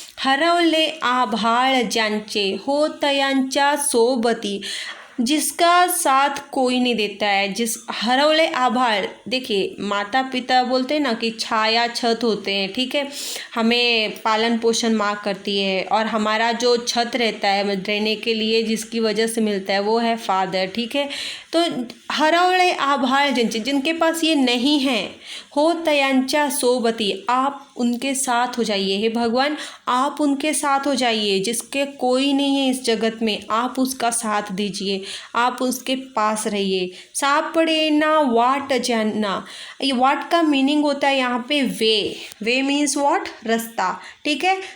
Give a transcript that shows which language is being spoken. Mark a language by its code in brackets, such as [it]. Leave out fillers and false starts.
[mr] हरवले आभाळ ज्यांचे होतयांच्या सोबती, [hi] जिसका साथ कोई नहीं देता है, जिस [mr] हरवले आभाळ, [hi] देखिए माता पिता बोलते हैं ना कि छाया छत होते हैं, ठीक है। हमें पालन पोषण माँ करती है और हमारा जो छत रहता है रहने के लिए जिसकी वजह से मिलता है वो है फादर, ठीक है। तो [mr] हरवले आभाळ ज्यांचे, [hi] जिनके पास ये नहीं है, [mr] हो तयांच्या सोबती, [hi] आप उनके साथ हो जाइए। हे भगवान, आप उनके साथ हो जाइए, जिसके कोई नहीं है इस जगत में, आप उसका साथ दीजिए, आप उसके पास रहिए। [mr] सापड़े ना वाट जानना, [hi] ये वाट का मीनिंग होता है यहाँ पे [en] way means what, [hi] रास्ता, ठीक है।